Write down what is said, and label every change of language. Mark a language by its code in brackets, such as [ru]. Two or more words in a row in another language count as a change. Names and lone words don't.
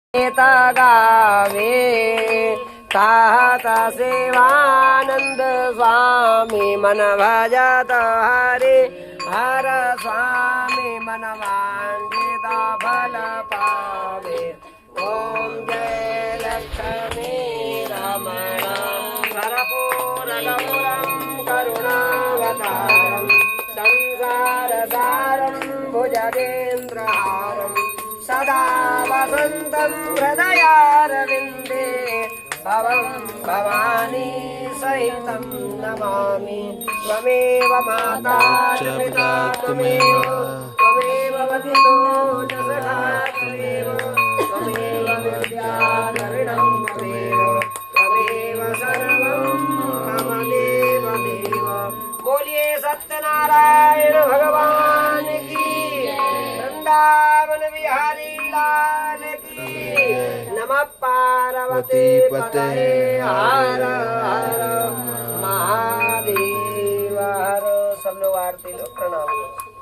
[hi] गावे कहत शिवानंद स्वामी मन भजत हरे हर स्वामी मन वांछित फल पावे। ओम जय लक्ष्मी रमण [sa] कर्पूरगौरं करुणावतारं संसारसारं भुजगेन्द्रहारं सदा वसन्तं हृदयारविन्दे भवं भवानी सहितं नमामि। त्वमेव माता च पिता त्वमेव वदितो च सखा त्वमेव विद्याधरिणं त्वमेव सर्वं मम देवदेव। [hi] बोलिए सत्यनारायण भगवान की, वृंदावन बिहारी लाल की। [sa] नमः पार्वती पतये हर हर महादेव हर। [hi] सब लोग आरती लो, प्रणाम।